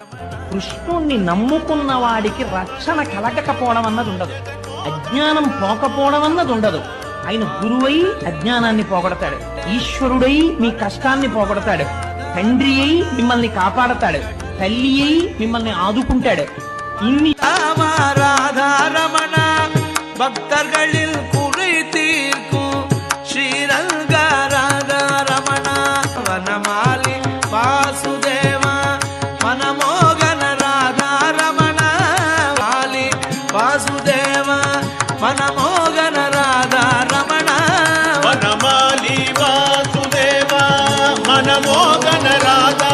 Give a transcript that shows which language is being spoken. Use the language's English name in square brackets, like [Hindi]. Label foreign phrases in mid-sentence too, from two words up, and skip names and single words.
[Telugu] కృష్ణుణ్ణి నమ్ముకున్న వాడికి రక్షణ కలగకపోవడం అన్నది ఉండదు, అజ్ఞానం పోకపోవడం అన్నది ఉండదు. ఆయన గురువై అజ్ఞానాన్ని పోగొడతాడు, ఈశ్వరుడై మీ కష్టాన్ని పోగొడతాడు, తండ్రి అయి మిమ్మల్ని కాపాడతాడు, తల్లి అయి మిమ్మల్ని ఆదుకుంటాడు. ఇన్ని [Tamil] ராதாரமண பக்தர்களில் குறை தீர்க்கும் ஸ்ரீரங்க ராதாரமண. வனமாலி வாசுதேவ மனமோகன ராதாரமண. மாலி வாசுதேவ மனமோகன ராதாரமణ. వనమాలి వాసుదేవ మనమోగన రాధారమణ.